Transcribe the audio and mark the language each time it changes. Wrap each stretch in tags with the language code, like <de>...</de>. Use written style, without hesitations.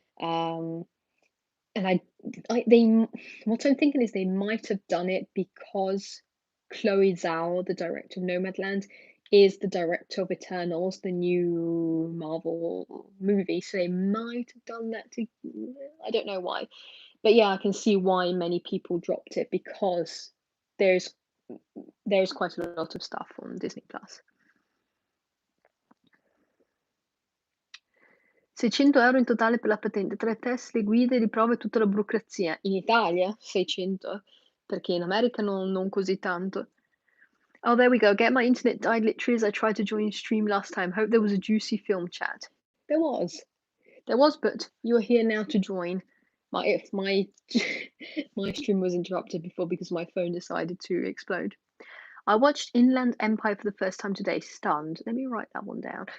<en>Um, and what I'm thinking is they might have done it because Chloe Zhao, the director of Nomadland, is the director of Eternals, the new Marvel movie. So they might have done that to, I don't know why. But yeah, I can see why many people dropped it because there's there's quite a lot of stuff on Disney Plus.</en> <it>600 € in totale per la patente, 3 test, le guide, le prove e tutta la burocrazia. In Italia 600, perché in America non così tanto.</it> <en>Oh, there we go. Get my internet died literally as I tried to join stream last time. Hope there was a juicy film chat. There was. There was, but you're here now to join. My my stream was interrupted before because my phone decided to explode. I watched Inland Empire for the first time today, stunned. Let me write that one down.</en>